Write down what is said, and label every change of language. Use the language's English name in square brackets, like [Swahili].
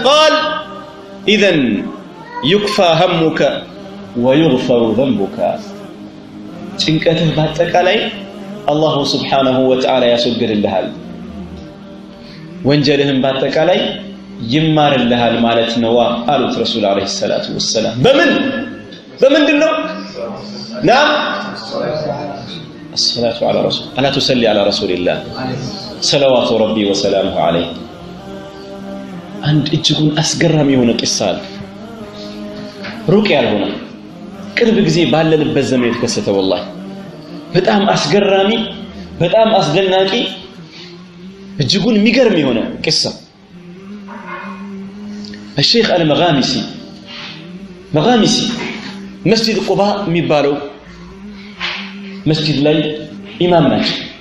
[Arabic] ቃል ኢዘን ዩክፋ ሀሙከ ወዩግፈሩ ዘንቡከ። [Amharic] ጭንቀትህ በአጠቃላይ አላሁ ስብሓነሁ ወተዓላ ያስወግድልሃል፣ ወንጀልህም በአጠቃላይ ይማርልሃል ማለት ነው አሉት ረሱል አለይሂ ሰላቱ ወሰላም። በምንድን ነው? [Arabic] ናም الصلاة على رسول ألا تصلي على رسول الله صلوات ربي وسلامه عليه. [Amharic] عند እጅጉን አስገራሚ የሆነ ቂሳ ሩቅ ያልሆነ ቅርብ ጊዜ ባለንበት ዘመን የተከሰተ والله በጣም አስገራሚ በጣም አስደናቂ እጅጉን የሚገርም የሆነ ቂሳ الشيخ المغامسي مسجد قباء የሚባለው መስጂድ ላይ ኢማም ናቸው።